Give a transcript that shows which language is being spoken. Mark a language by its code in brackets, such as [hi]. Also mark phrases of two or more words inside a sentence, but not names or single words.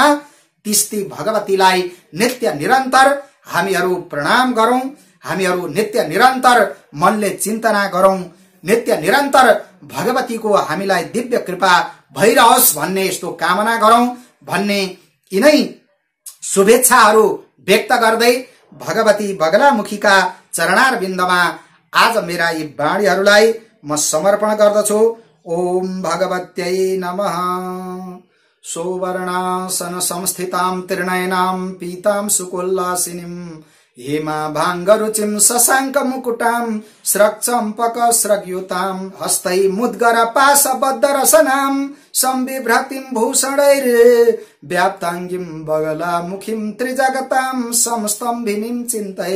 [ne] तिस्ती भगवतीलाई नित्य निरन्तर हामीहरू प्रणाम गरौं, हामीहरू नित्य निरन्तर मनले चिन्तना गरौं, नित्य निरन्तर भगवतीको हामीलाई दिव्य कृपा भइरहोस् भन्ने यस्तो कामना गरौं भन्ने यिनै शुभेच्छाहरू व्यक्त गर्दै भगवती बगलामुखीका चरणारविन्दमा आज मेरा यी वाणीहरूलाई म समर्पण गर्दछु। [sa] ओम भगवत्यै नमः। सोवर्णासन संस्थितां त्रिनयनां पीतां सुकोल्लासिनीं हेमाभाङ्गरुचिं शशाङ्कमुकुटां स्रक्चम्पकस्रग्युतां हस्तै मुद्गरपाशबद्धरसनां संबिभ्रतिं भूषणैर्व्याप्ताङ्गीं बगलामुखीं त्रिजगतां समस्तम्भिनीं चिन्तये।